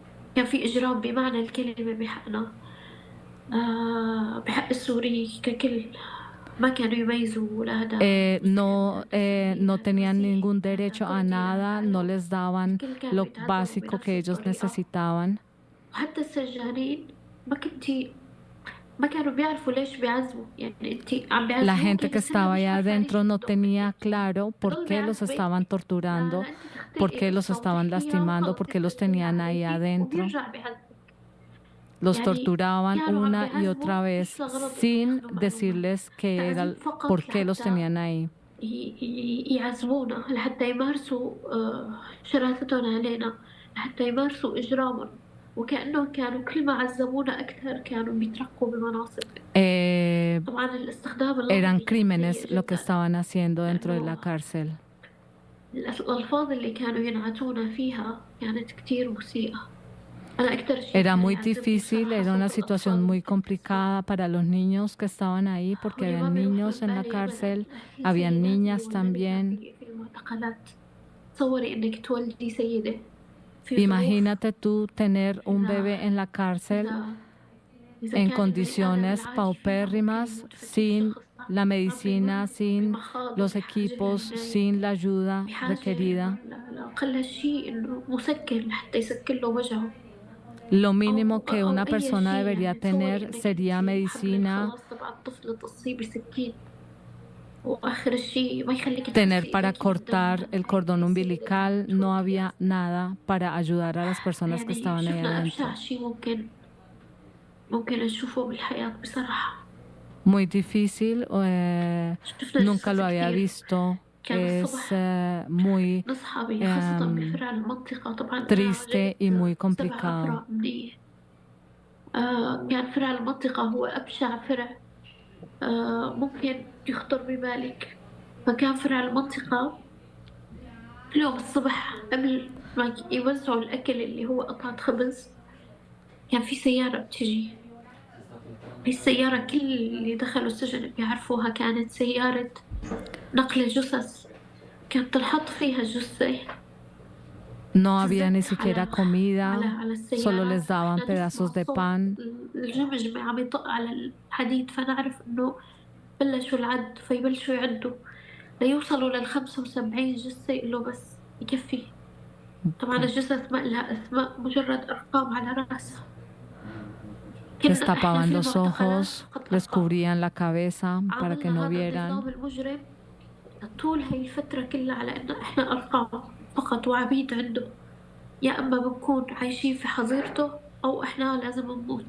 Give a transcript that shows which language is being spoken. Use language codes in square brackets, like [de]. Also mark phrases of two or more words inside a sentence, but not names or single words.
[ar] كان في إجرام بمعنى الكلمة بحقنا، بحق السوري ككل. ما كانوا يميزوا ولا هذا [es] no tenían ningún derecho a nada, no les daban [ar] الكل [es] lo [ar] كانوا يتعذبوا [es] básico [ar] بنفس [es] que ellos [ar] الطريقة. [es] necesitaban. [ar] وحتى السجانين ما كانوا بيعرفوا ليش بيعذبوا، يعني انت عم [es] La [ar] بيعذبوكي [es] gente que [ar] بس هن [es] estaba [ar] مش [es] allá [ar] عارفة ليش [es] adentro no [ar] بدهم [es] tenía [ar] هيك. [es] claro por [ar] بضل [es] qué los [ar] بيعذبك [es] estaban torturando, [ar] لأنت [es] por [ar] تختلقي [es] qué los [ar] قصة [es] estaban [ar] وتحكيها [es] lastimando, por [ar] وخلص [es] qué los [ar] تنزليها [es] tenían ahí [ar] عليكي [es] adentro. [ar] وبيرجع بيعذبك. [es] Los [ar] يعني [es] torturaban [ar] كانوا عم [es] una y otra [ar] بيعذبوا [es] vez [ar] مش لغرض إنه [es] sin [ar] ياخذوا معلومة، [es] decirles que era, [ar] تعذيب فقط [es] por qué los [ar] لحتى tenían ahí. يعذبونا، لحتى يمارسوا شراستهم علينا، لحتى يمارسوا إجرامهم. وكأنهم كانوا كل ما عذبونا أكثر كانوا بيترقوا بمناصب. طبعا الاستخدام [es] Eran [ar] اللفظي كان [es] crímenes [ar] سيء [es] lo que [ar] جدا، [es] estaban haciendo dentro de la [ar] لأنه [es] cárcel. [ar] الألفاظ اللي كانوا ينعتونا فيها كانت كتير مسيئة. أنا أكثر شيء [es] Era [ar] كان [es] muy [ar] يعذبني [es] difícil, [ar] بصراحة [es] era una [ar] صوت [es] situación [ar] الأطفال [es] muy [ar] والطفل الصغير. [es] complicada para los niños que estaban ahí porque [ar] واللي ما [es] habían [ar] بيروح [es] niños [ar] من [es] en la [ar] بالي أبدا [es] cárcel, [ar] في [es] habían [ar] سيدات [es] niñas [ar] بيولدوا [es] también. [ar] في المعتقلات. تصوري إنك تولدي سيدة في ظروف، [es] Imagínate tú tener un bebé en la cárcel [ar] إذا [es] en [ar] كان البني آدم [es] condiciones [ar] العادي فيها [es] paupérrimas, [ar] ممكن يموت [es] sin [ar] فشخص. [es] la medicina, [ar] عم [es] sin [ar] بمخاض [es] los [ar] وبحاجة [es] equipos, [ar] للعناية، [es] sin la ayuda [ar] بحاجة [es] requerida. [ar] لأقل شيء إنه مسكن لحتى يسكن له وجعه. [es] Lo mínimo que [ar] أو [es] una [ar] أي [es] persona [ar] شيء، [es] debería [ar] يعني تصوري [es] tener [ar] إنك [es] sería [ar] أنت حملت [es] medicina, [ar] خلاص تبع الطفل تصيب بسكين، وآخر شيء ما يخليك [es] tener [ar] تحسي [es] para [ar] إيديكي بالدم. [es] cortar el cordón umbilical, no había nada para ayudar a las personas que [ar] يعني [es] estaban ahí [ar] شفنا [es] adentro. [ar] أبشع شيء ممكن نشوفه بالحياة بصراحة. [es] Muy difícil, [ar] شفنا [es] nunca lo [ar] جثث [es] había [ar] كتير. [es] visto, [ar] كان [es] es [ar] الصبح [es] muy [ar] نصحى خاصة بفرع المنطقة. طبعا أنا [es] triste y [ar] عجلت [es] muy 7 complicado. [ar] أفرع أمنية. كان فرع المنطقة هو أبشع فرع ممكن يخطر ببالك. فكان فرع المنطقة اليوم الصبح قبل ما يوزعوا الأكل اللي هو قطعة خبز، كان في سيارة بتجي. هي السيارة كل اللي دخلوا السجن بيعرفوها، كانت سيارة نقل الجثث. كانت تنحط فيها الجثة. [es] No había ni siquiera comida, [ar] على السيارة. [es] solo les daban [ar] إحنا [es] pedazos [ar] نسمع [es] de [ar] صوت [es] pan. [ar] الجمجمة عم يطق على الحديد، فنعرف إنه بلشوا العد، فيبلشوا يعدوا ليوصلوا لل75 جثة. يقولوا بس يكفي. طبعا الجثث ما لها أسماء، مجرد أرقام على رأسها. [es] Les tapaban los ojos, les cubrían la cabeza para que no vieran. [ar] النظام المجرم طول هاي الفترة كلها على إنه إحنا أرقام فقط وعبيد عنده، يا أما بنكون عايشين في حظيرته أو إحنا لازم نموت.